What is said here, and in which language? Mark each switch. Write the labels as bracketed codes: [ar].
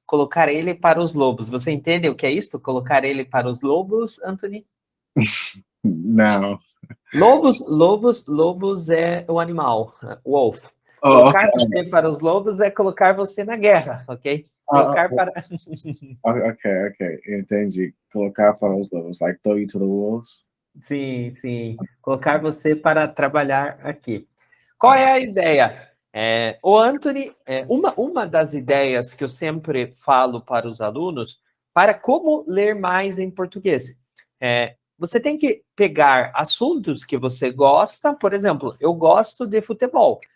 [pt] Colocar ele para os lobos. Você entende o que é isso? Colocar ele para os lobos, Anthony? Não. Lobos é o animal, [en] wolf. [pt] Colocar [en] Okay. [pt] você para os lobos é colocar você na guerra, ok? Colocar para... Okay. Entendi. Colocar para os lobos, [en] like throw you to the wolves. [pt] Sim. Colocar você para trabalhar aqui. Qual é a ideia? O Anthony, uma das ideias que eu sempre falo para os alunos, para como ler mais em português. Você tem que pegar assuntos que você gosta, por exemplo, eu gosto de futebol.